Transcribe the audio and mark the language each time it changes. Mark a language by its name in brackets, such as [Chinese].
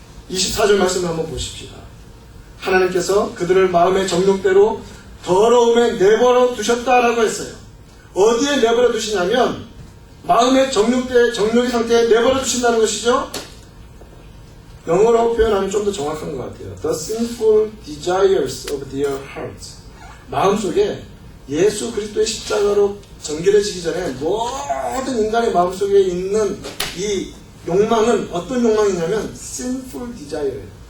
[Korean] 24절 말씀을 한번 보십시다. 하나님께서 그들을 마음의 정욕대로 더러움에 내버려 두셨다라고 했어요. 어디에 내버려 두시냐면 마음의 정욕의 상태에 내버려 두신다는 것이죠. 영어로 표현하면 좀 더 정확한 것 같아요. [English] The sinful desires of their hearts. [Korean] 마음속에 예수 그리스도의 십자가로 전결해지기 전에 모든 인간의 마음속에 있는 이 욕망은 어떤 욕망이냐면 [English] sinful desire [Korean] 예요.